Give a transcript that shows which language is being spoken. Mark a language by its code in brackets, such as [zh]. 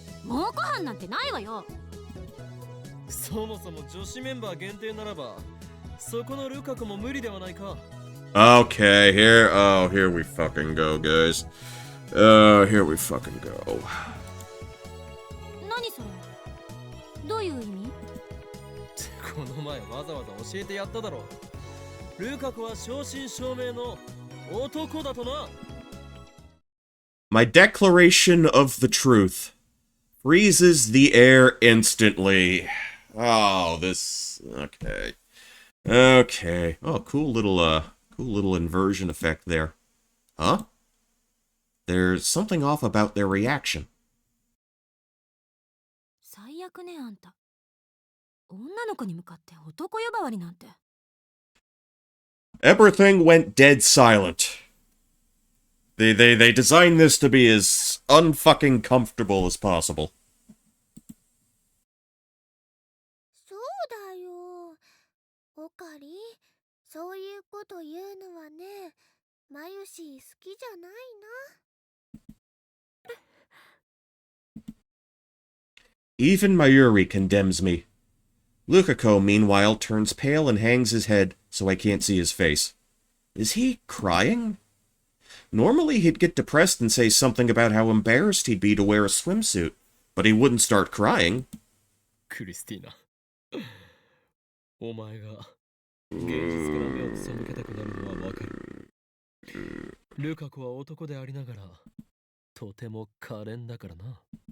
[ja] 蒙古藩なんてないわよ。そもそも女子メンバー限定ならば、そこのルカ子も無理ではないか。 [en] Okay, here we fucking go, guys. Here we fucking go. [ja] 何それ？どういう意味？この前わざわざ教えてやっただろう。ルカ子は正真正銘の男だとな。 [en] My declaration of the truth freezes the air instantly. Oh, this... Okay. Okay. Oh, cool little inversion effect there. Huh? There's something off about their reaction. [ja] 最悪ねあんた。女の子に向かって男呼ばわりなんて。 [en] Everything went dead silent. They designed this to be as unfucking comfortable as possible. [ja] そうだよ。おかり、そういうこと言うのはね、マユシー好きじゃないな。 [en] Even Mayuri condemns me. Lukako, meanwhile, turns pale and hangs his head so I can't see his face. Is he crying? Normally he'd get depressed and say something about how embarrassed he'd be to wear a swimsuit, but he wouldn't start crying. [ja] クリスティーナ、お前が現実から目を背けたくなるのはわかる。ルカ子は男でありながら、とても可憐だからな。